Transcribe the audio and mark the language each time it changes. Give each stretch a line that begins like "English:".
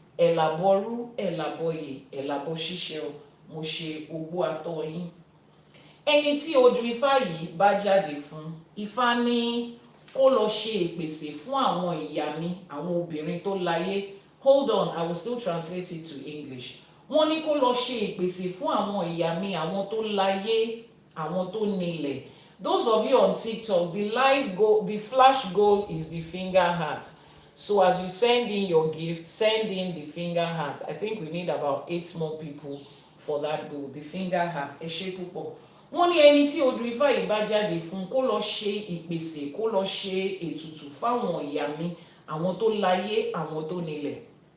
Yoruba: Àbọrú, Àbọyè, Àbọṣíṣẹ, mo ṣe ogbó àtọ̀ yín. Ẹni tí Odù Ifá yìí bá jáde fún, Ifá ní kó lọ ṣe ìpèsè fún àwọn ìyá mi, àwọn obìnrin tó láyé.
English: Hold on, I will still translate it to English.
Yoruba: Wọ́n ní kó lọ ṣe ìpèsè fún àwọn ìyá mi, àwọn tó láyé, àwọn tó nílẹ̀.
English: Those of you on TikTok, the flash goal is the finger heart. So as you send in your gift, send in the finger heart. I think we need about 8 more people for that goal, the finger heart.
Yoruba: Ẹṣé púpọ̀. Wọ́n ní ẹni tí Odù Ifá yìí bá jáde fún kó lọ ṣe ìpèsè, kó lọ ṣe ètùtù fáwọn ìyá mi, àwọn tó láyé, àwọn tó nílẹ̀.